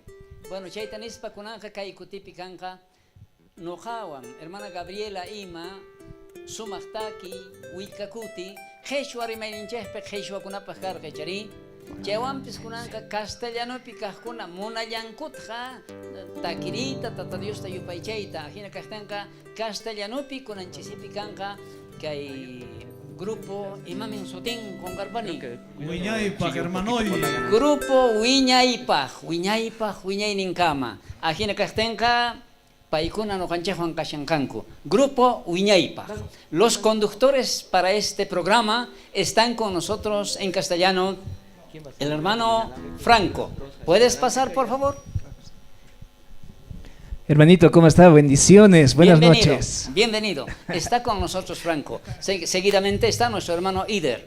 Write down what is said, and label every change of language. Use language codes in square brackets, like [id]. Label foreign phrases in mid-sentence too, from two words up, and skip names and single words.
[qu] Bueno, chayta nispa kunanqa kay kutipi kanqa nuqawan hermana Gabriela ima sumaqtaki willkakuti qhishwa rimayninchikpi qhishwakunapaq karqa chari chaywanpis kunanqa castellanopi kaqkuna munallankutqa takirita tata Diosta yupaychayta hina kaqtanqa castellanopi kunanchisipi kanqa kay grupo imamin sutin kongarpani Wiñaypaq hermanoy grupo Wiñaypaq Wiñayninkama hina kaqtanqa paikuna noqanchikwan kashanqanku grupo Wiñaypaq. [es] Los conductores para este programa están con nosotros en castellano. El hermano Franco, ¿puedes pasar por favor? Hermanito, ¿cómo está? Bendiciones, buenas noches. Bienvenido, está con nosotros Franco. Seguidamente está nuestro hermano Ider.